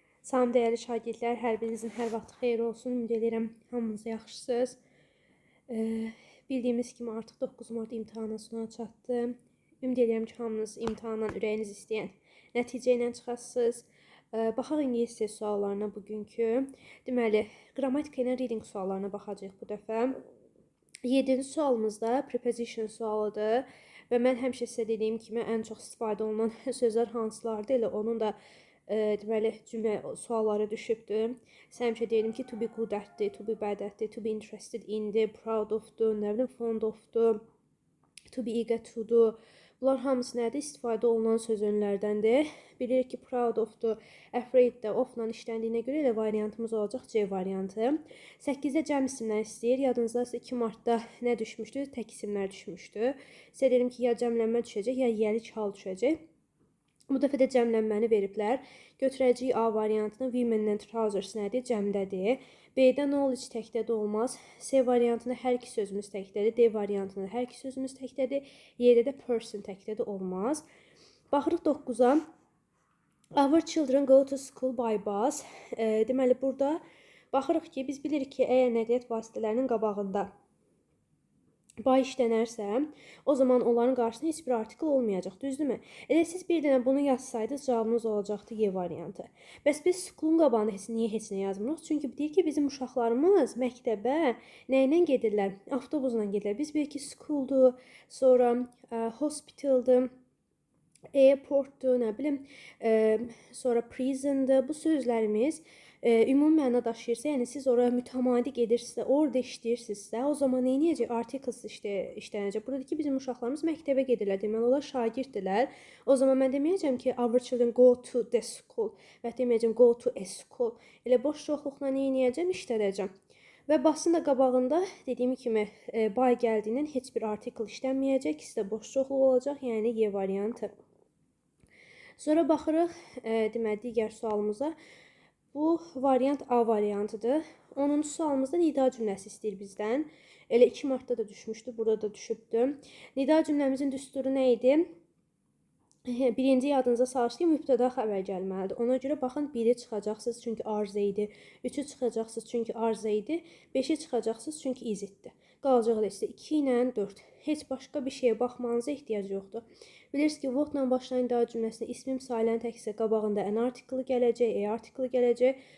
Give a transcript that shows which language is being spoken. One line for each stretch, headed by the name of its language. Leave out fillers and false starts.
Azerbaijani: Salam dəyərli şagirdlər, hər birinizin hər vaxt xeyir olsun. Ümid edirəm hamınız yaxşısınız. Bildiyimiz kimi artıq 9 mart imtahana sona çatdı. Ümid edirəm ki, hamınız imtahandan ürəyiniz istəyən nəticə ilə çıxasınız. Baxaq ingilis dil suallarına bugünkü. Deməli, qrammatika ilə reading suallarına baxacağıq bu dəfə. 7-ci sualımızda preposition sualıdır və mən həmişə sizə dediyim kimi ən çox istifadə olunan sözlər hansılardır, elə onun da deməli cümlə sualları düşübdür. Həmişə deyirəm ki,
English: to be good
Azerbaijani: atdır,
English: to be bad
Azerbaijani: atdır,
English: to be interested
Azerbaijani: indir, proud ofdur, nə bilim fond ofdur,
English: to be eager to'dur.
Azerbaijani: Bunlar hamısı nədir? İstifadə olunan söz önlərdəndir. Bilirik ki, proud ofdur, afraid də ofla işləndiyinə görə elə variantımız olacaq C variantı. 8-də cəm isimlər istəyir. Yadınızdaysa 2 martda nə düşmüşdü? Tək isimlər düşmüşdü. Sizə dedim ki, ya cəmlənmə düşəcək, ya yəlik hal düşəcək. Bu dəfə də cəmlənməni veriblər. Götürəcəyik A variantını.
English: Women and trousers
Azerbaijani: nədir? Cəmdədir. B-də knowledge təkdə də olmaz. C variantında hər iki sözümüz təkdədir. D variantında hər iki sözümüz təkdədir. Y-də də person təkdə də olmaz. Baxırıq 9-a.
English: Our children go to school by bus.
Azerbaijani: Deməli, burada baxırıq ki, biz bilirik ki, əgər nəqliyyat vasitələrinin qabağında by işlənərsə, o zaman onların qarşısında heç bir artikl olmayacaq, düzdürmü? Elə siz bir dənə bunu yazsaydınız, cavabınız olacaqdı Y variantı. Bəs biz school'un qabağında niyə heç nə yazmırıq? Çünki deyir ki, bizim uşaqlarımız məktəbə nə ilə gedirlər? Avtobusla gedirlər. Biz bilirik ki, school'dur, sonra hospital'dır, airportdur, nə bilim, sonra prison'dır. Bu sözlərimiz ümumi məna daşıyırsa, yəni siz oraya mütəmadi gedirsinizsə, orada işləyirsinizsə, o zaman nə edəcək? Articles işlənəcək. Burada ki, bizim uşaqlarımız məktəbə gedirlər. Deməli, onlar şagirddirlər. O zaman mən deməyəcəm ki,
English: our children go to the school
Azerbaijani: və deməyəcəm
English: go to a school.
Azerbaijani: Elə boş çoxluqla nə edəcəm? İşlədəcəm. Və basın da qabağında dediyim kimi by gəldiyindən heç bir artikel işlənməyəcək. İkisi də boş çoxluq olacaq, yəni Y variantı. Sonra baxırıq deməli digər sualımıza. Bu variant A variantıdır. 10-cu sualımızda nida cümləsi istəyir bizdən. Elə 2 martda da düşmüşdü, burada da düşübdü. Nida cümləmizin düsturu nə idi? Birinci yadınıza salış ki, mübtəda xəbər gəlməlidir. Ona görə baxın, 1-i çıxacaqsınız çünki arzə idi. 3-ü çıxacaqsınız çünki arzə idi. 5-i çıxacaqsınız çünki iziddir. Qalacaq da isə 2 ilə 4. Heç başqa bir şeyə baxmanıza ehtiyac yoxdur. Bilirsiniz ki, whatla başlayan nida cümləsində ismim sayılan təksə qabağında an artiklı gələcək, artiklı gələcək.